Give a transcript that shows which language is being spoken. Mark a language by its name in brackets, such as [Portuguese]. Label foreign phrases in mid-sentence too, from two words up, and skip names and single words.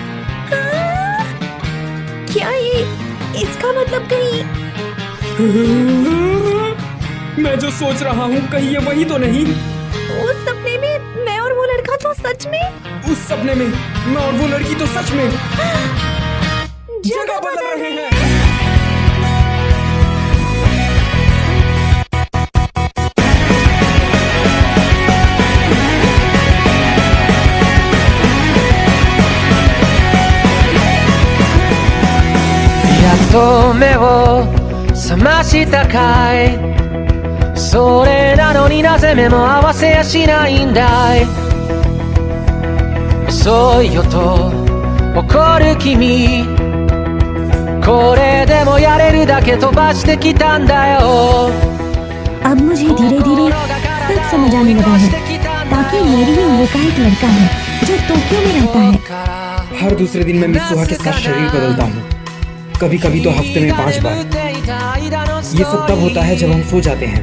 [Hindi] क्या ये इसका मतलब कहीं? मैं जो सोच रहा हूँ कहीं ये वही तो नहीं? उस सपने में मैं और वो लड़का तो सच में? उस सपने में मैं और वो लड़की तो सच में जगह बदल रहे हैं। [Japanese] やっと目を覚ましたかい。それなのになぜ目も合わせやしないんだい。遅いよと怒る君、これでもやれるだけ飛ばしてきたんだよ。 [Hindi] अब मुझे धीरे धीरे सब समझ आने लगा है। ताकि मेरी ही उम्र का एक लड़का है जो टोक्यो में रहता है। हर दूसरे दिन मैं मित्सुहा के साथ शरीर बदलता हूँ, कभी कभी तो हफ्ते में 5 बार। ये सब तब होता है जब हम सो जाते हैं।